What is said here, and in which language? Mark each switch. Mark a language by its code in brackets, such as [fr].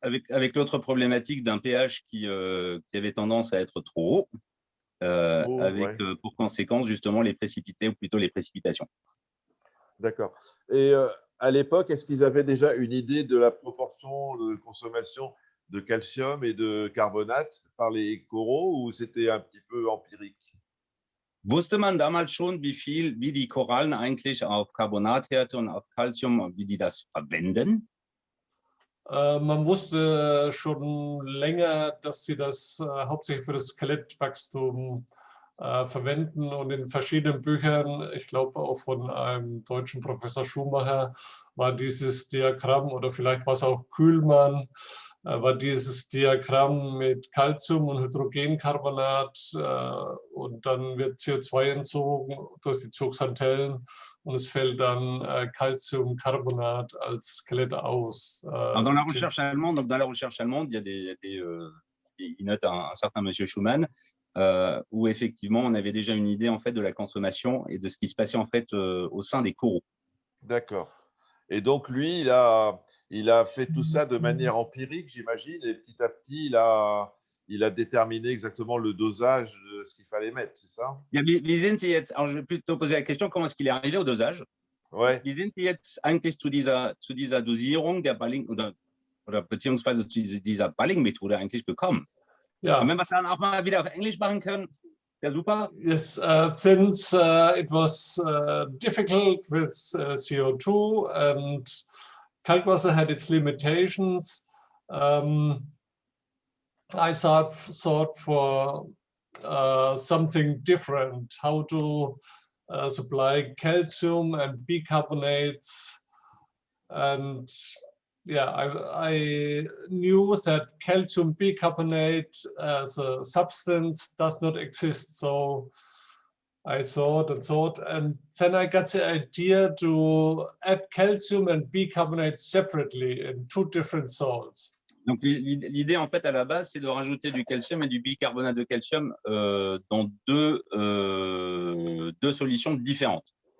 [fr] Avec l'autre problématique d'un pH qui avait tendance à être trop haut, avec pour conséquence justement les précipités, ou plutôt les précipitations. D'accord. Et à l'époque, est-ce qu'ils avaient déjà une idée de la proportion de consommation de calcium et de carbonate par les coraux, ou c'était un petit peu empirique? [de] Wusste man damals schon, wie die Korallen eigentlich auf Carbonathärte und auf Calcium, wie die das verwenden? Man wusste schon länger, dass sie das hauptsächlich für das Skelettwachstum verwenden, und in verschiedenen Büchern, ich glaube auch von einem deutschen Professor Schumacher, war dieses Diagramm, oder vielleicht war es auch Kühlmann, war dieses Diagramm mit Calcium und Hydrogencarbonat, und dann wird CO2 entzogen durch die Zooxanthellen und es fällt dann Calciumcarbonat als Skelett aus. [fr] Dans la recherche allemande, il note un certain monsieur Schumann, où effectivement on avait déjà une idée en fait de la consommation et de ce qui se passait en fait au sein des coraux. D'accord. Et donc lui, il a fait tout ça de manière empirique, j'imagine, et petit à petit, il a déterminé exactement le dosage de ce qu'il fallait mettre, c'est ça? [de] Wie sind Sie jetzt, [fr] alors je vais plutôt poser la question, comment est-ce qu'il est arrivé au dosage? Ouais. [de] Wie sind Sie jetzt eigentlich zu dieser Dosierung der Balling oder beziehungsweise zu dieser Balling-Methode eigentlich gekommen? Ja. Und wenn wir es dann auch mal wieder auf Englisch machen können, ja super. [en] Yes, since it was difficult with CO2 and Kalkwasser had its limitations, I thought for something different, how to supply calcium and bicarbonates. And yeah, I knew that calcium bicarbonate as a substance does not exist. So I thought, and then I got the idea to add calcium and bicarbonate separately in two different salts. [fr] Donc l'idée en fait à la base, c'est de rajouter du calcium et du bicarbonate de calcium dans deux solutions différentes.